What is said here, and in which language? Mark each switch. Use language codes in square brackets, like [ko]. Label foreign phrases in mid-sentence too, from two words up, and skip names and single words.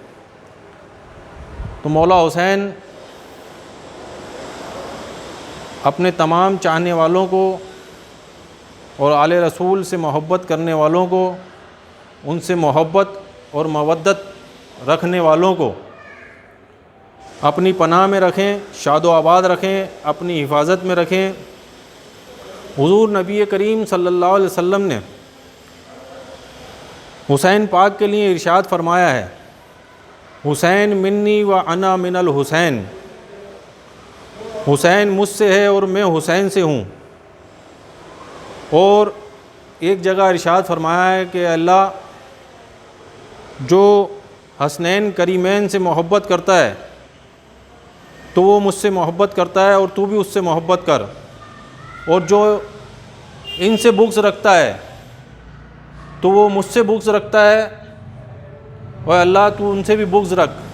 [ur] تو مولا حسین اپنے تمام چاہنے والوں کو اور آل رسول سے محبت کرنے والوں کو، ان سے محبت اور مودت رکھنے والوں کو اپنی پناہ میں رکھیں، شاد و آباد رکھیں، اپنی حفاظت میں رکھیں۔ حضور نبی کریم [ar] صلی اللہ علیہ وسلم [ur] نے حسین پاک کے لیے ارشاد فرمایا ہے، [ar] حسین منی و انا من الحسین، [ur] حسین مجھ سے ہے اور میں حسین سے ہوں۔ اور ایک جگہ ارشاد فرمایا ہے کہ اللہ جو حسنین کریمین سے محبت کرتا ہے تو وہ مجھ سے محبت کرتا ہے، اور تو بھی اس سے محبت کر، اور جو ان سے بغض رکھتا ہے تو وہ مجھ سے بغض رکھتا ہے، اور اللہ تو ان سے بھی بغض رکھ۔